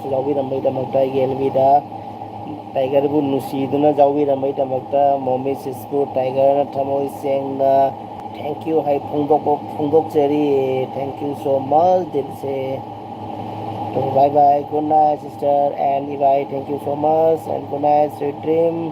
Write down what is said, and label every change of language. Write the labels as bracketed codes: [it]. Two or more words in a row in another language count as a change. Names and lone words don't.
[mni] ꯌꯥꯎꯕꯤꯔꯝꯕꯒꯤꯗꯃꯛꯇ ꯑꯩꯒꯤ ꯑꯦꯜꯕꯤꯗ ꯇꯥꯏꯒꯔꯕꯨ ꯅꯨꯡꯁꯤꯗꯨꯅ ꯌꯥꯎꯕꯤꯔꯝꯕꯒꯤꯗꯃꯛꯇ ꯃꯣꯃꯤ ꯁꯤꯁꯄꯨ ꯇꯥꯏꯒꯔꯅ ꯊꯃꯣꯏ ꯁꯦꯡꯅ ꯊꯦꯡꯛ ꯌꯨ ꯍꯥꯏ ꯐꯣꯡꯗꯣꯛꯆꯔꯤ ꯊꯦꯡꯛ ꯌꯨ ꯁꯣ ꯃꯆ ꯗꯤꯜꯁꯦ [en] bye bye good night sister and bye thank you so much and good night sweet dream